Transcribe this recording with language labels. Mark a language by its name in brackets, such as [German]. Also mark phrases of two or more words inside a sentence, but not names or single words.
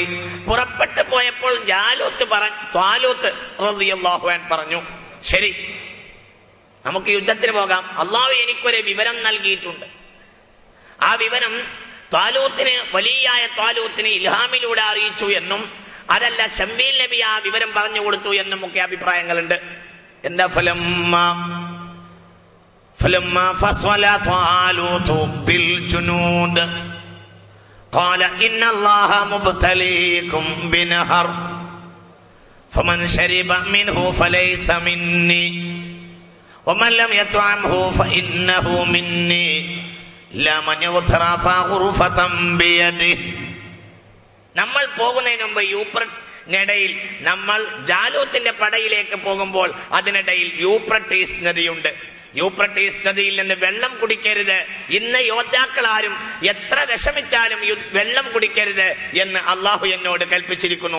[Malayalam] പുറപ്പെട്ടു പോയപ്പോൾ ത്വാലൂത്ത് [Arabic] رضي الله عنه [Malayalam] പറഞ്ഞു, ശരി, നമുക്ക് യുദ്ധത്തിന് പോകാം. അള്ളാഹു എനിക്കൊരു വിവരം നൽകിയിട്ടുണ്ട്. ആ വിവരം ത്വാലൂത്തിന് ഇൽഹാമിലൂടെ അറിയിച്ചു എന്നും അതല്ല ശംവീൽ നബി ആ വിവരം പറഞ്ഞു കൊടുത്തു എന്നുമൊക്കെ അഭിപ്രായങ്ങളുണ്ട്. [Arabic] എന്താ فلما فصل طالوت بالجنود قال إن الله مبتليكم بنهر فمن شرب منه فليس مني ومن لم يطعمه فإنه مني إلا من اغترف غرفة بيده. [Malayalam] നമ്മൾ പോകുന്നതിന് മുമ്പ് യൂഫ്രട്ടീസിനിടയിൽ നമ്മൾ ജാലൂത്തിന്റെ പടയിലേക്ക് പോകുമ്പോൾ അതിനിടയിൽ യൂഫ്രട്ടീസ് നദിയുണ്ട്. യൂഫ്രട്ടീസ് നദിയിൽ നിന്ന് വെള്ളം കുടിക്കരുത്. ഇന്ന് യോദ്ധാക്കൾ ആരും എത്ര വിഷമിച്ചാലും വെള്ളം കുടിക്കരുത് എന്ന് അള്ളാഹു എന്നോട് കൽപ്പിച്ചിരിക്കുന്നു.